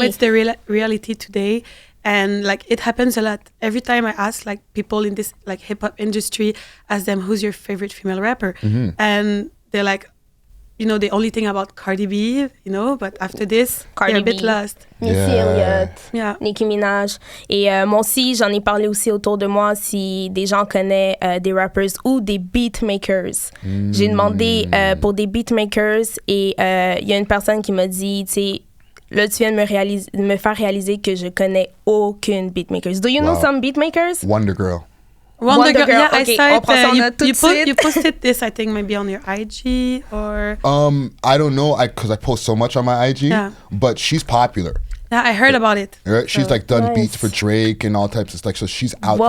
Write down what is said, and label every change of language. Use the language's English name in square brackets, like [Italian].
[English] But it's the reality today. And like, it happens a lot. Every time I ask like people in this like hip hop industry, ask them, who's your favorite female rapper? Mm-hmm. And they're like, they only think about Cardi B, but after this, they're a bit lost. Missy Elliott, Nicki Minaj. [French] Et moi aussi, j'en ai parlé aussi autour de moi si des gens connaissent des rappers ou des beatmakers. J'ai demandé pour des beatmakers et il y a une personne qui m'a dit, tu sais, là, tu viens de me faire réaliser que je connais aucune beatmakers. [English] Do you know some beatmakers? Wonder Girl. Wonder Girl. Yeah, okay. I saw it. You posted this, I think, maybe on your IG or... I don't know, because I post so much on my IG, but she's popular. Yeah, I heard about it. Right? She's like done beats for Drake and all types of stuff, so she's out there.